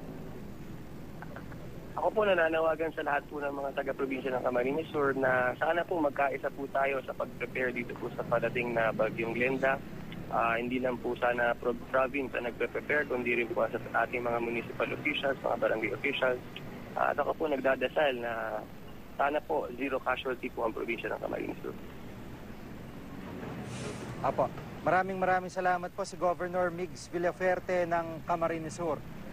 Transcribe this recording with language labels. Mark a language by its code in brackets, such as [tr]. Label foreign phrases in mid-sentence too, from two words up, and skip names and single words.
[tl] Ako po nananawagan sa lahat po ng mga taga-probinsya ng Camarines Sur na sana po magkaisa po tayo sa pag-prepare dito po sa padating na Bagyong Glenda. Hindi lang po sana province ang nagpe-prepare, kundi rin po sa ating mga municipal officials, mga barangay officials. At ako po nagdadasal na sana po [en] zero casualty [tl] po ang probinsya ng Camarines Sur. Apo, maraming salamat po si Governor Migs Villaferte ng Camarines Sur.